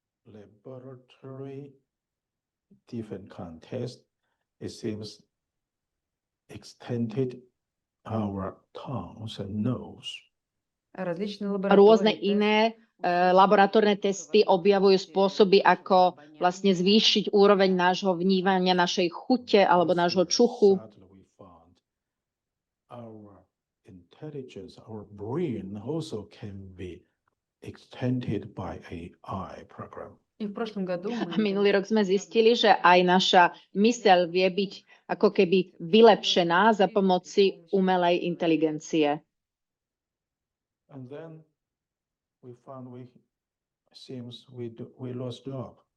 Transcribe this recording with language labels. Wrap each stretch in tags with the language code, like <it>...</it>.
<en>Laboratory different context, it seems extended our tongues and nose.</en> <sk>Rôzne iné laboratórne testy objavujú spôsoby, ako vlastne zvýšiť úroveň nášho vnímania, našej chute alebo nášho čuchu.</sk> <en>Sadly, we found our intelligence, our brain also can be extended by AI program.</en> <sk>A minulý rok sme zistili, že aj naša myseľ vie byť ako keby vylepšená za pomoci umelej inteligencie.</sk> <en>And then we found we lost job.</en>